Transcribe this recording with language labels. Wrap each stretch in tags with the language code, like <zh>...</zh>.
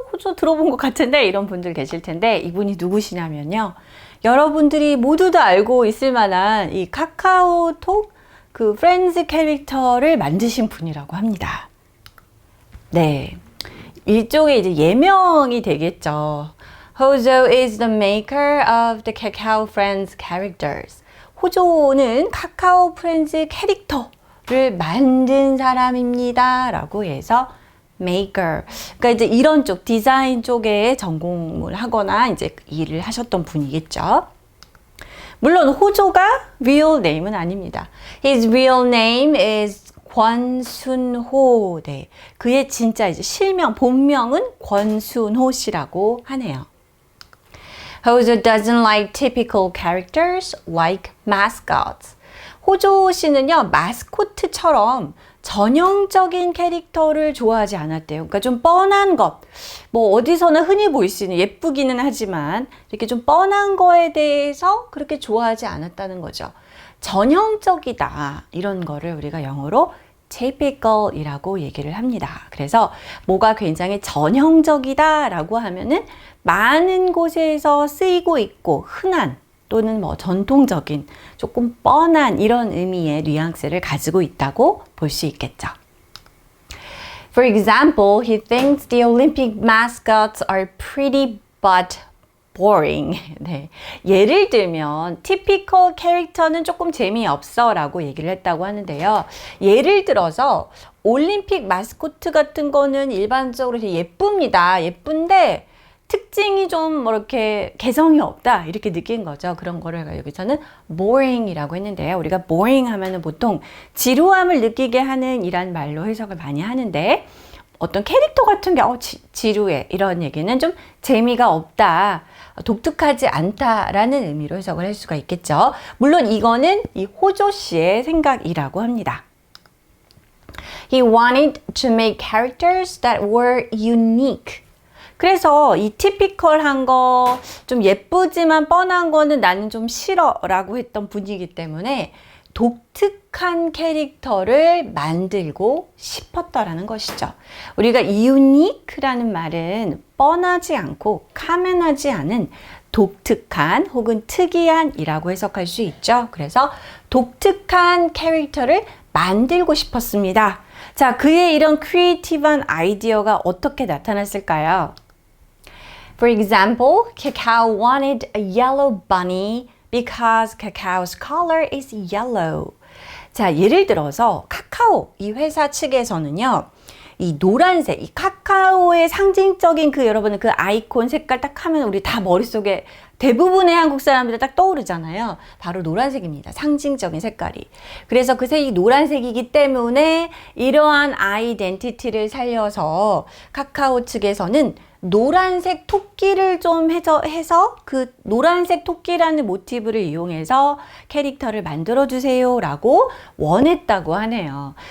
<ko>호조 들어본 것 같은데? 이런 분들 계실 텐데 이분이 누구시냐면요. 여러분들이 모두 다 알고 있을 만한 이 카카오톡 그 프렌즈 캐릭터를 만드신 분이라고 합니다. 네. 일종의 이제 예명이 되겠죠.</ko> <en>Hojo is the maker of the Kakao Friends characters.</en> <ko>호조는 카카오 프렌즈 캐릭터를 만든 사람입니다. 라고 해서 maker. 그러니까 이제 이런 쪽, 디자인 쪽에 전공을 하거나 이제 일을 하셨던 분이겠죠. 물론 호조가</ko> <en>real name</en> <ko>은 아닙니다.</ko> <en>His real name is 권순호.</en> <ko>네. 그의 진짜 이제 실명, 본명은 권순호 씨라고 하네요.</ko> <en>Hojo doesn't like typical characters like mascots.</en> <ko>호조 씨는요, 마스코트처럼 전형적인 캐릭터를 좋아하지 않았대요. 그러니까 좀 뻔한 것, 뭐 어디서나 흔히 보일 수 있는 예쁘기는 하지만 이렇게 좀 뻔한 거에 대해서 그렇게 좋아하지 않았다는 거죠. 전형적이다. 이런 거를 우리가 영어로 typical이라고 얘기를 합니다. 그래서 뭐가 굉장히 전형적이다라고 하면은 많은 곳에서 쓰이고 있고 흔한 또는 뭐 전통적인 조금 뻔한 이런 의미의 뉘앙스를 가지고 있다고 볼 수 있겠죠.</ko> <en>For example, he thinks the Olympic mascots are pretty but boring.</en> <ko>네. 예를 들면 typical 캐릭터는 조금 재미없어 라고 얘기를 했다고 하는데요. 예를 들어서 올림픽 마스코트 같은 거는 일반적으로 예쁩니다. 예쁜데 특징이 좀 뭐 이렇게 개성이 없다 이렇게 느낀 거죠. 그런 거를 여기서는 boring이라고 했는데요. 우리가 boring 하면은 보통 지루함을 느끼게 하는 이란 말로 해석을 많이 하는데 어떤 캐릭터 같은 게 지루해 이런 얘기는 좀 재미가 없다, 독특하지 않다라는 의미로 해석을 할 수가 있겠죠. 물론 이거는 이 호조 씨의 생각이라고 합니다.</ko> <en>He wanted to make characters that were unique.</en> <ko>그래서 이 티피컬한 거, 좀 예쁘지만 뻔한 거는 나는 좀 싫어 라고 했던 분이기 때문에 독특한 캐릭터를 만들고 싶었다라는 것이죠. 우리가 unique라는 말은 뻔하지 않고 카멘하지 않은 독특한 혹은 특이한 이라고 해석할 수 있죠. 그래서 독특한 캐릭터를 만들고 싶었습니다. 자, 그의 이런 크리에이티브한 아이디어가 어떻게 나타났을까요?</ko> <en>For example, Kakao wanted a yellow bunny because Kakao's color is yellow.</en> <ko>자, 예를 들어서 카카오 이 회사 측에서는요. 이 노란색, 이 카카오의 상징적인 그 여러분은 그 아이콘 색깔 딱 하면 우리 다 머릿속에 대부분의 한국 사람들이 딱 떠오르잖아요. 바로 노란색입니다. 상징적인 색깔이. 그래서 그 색이 노란색이기 때문에 이러한 아이덴티티를 살려서 카카오 측에서는 노란색 토끼를 좀 해서 그 노란색 토끼라는 모티브를 이용해서 캐릭터를 만들어 주세요 라고 원했다고 하네요.</ko>